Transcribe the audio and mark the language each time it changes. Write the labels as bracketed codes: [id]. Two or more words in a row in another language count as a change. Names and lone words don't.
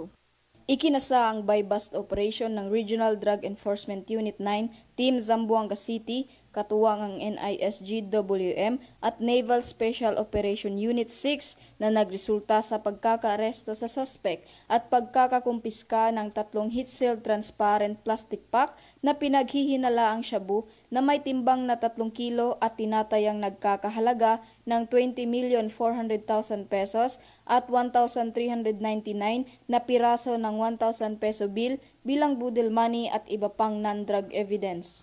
[tl] Ikinasa ang [en] buy-bust operation [tl] ng Regional Drug Enforcement Unit 9, Team Zamboanga City, katuwang ang NISG-WM at Naval Special Operation Unit 6 na nagresulta sa pagkakaaresto sa suspect at pagkakakumpiska ng tatlong [en] heat-sealed transparent plastic pack [tl] na pinaghihinalaang shabu na may timbang na 3 kilo at tinatayang nagkakahalaga ng 20,400,000 pesos at 1,399 na piraso ng 1,000 [en] peso bill [tl] bilang [en] budel money [tl] at iba pang [en] non-drug evidence.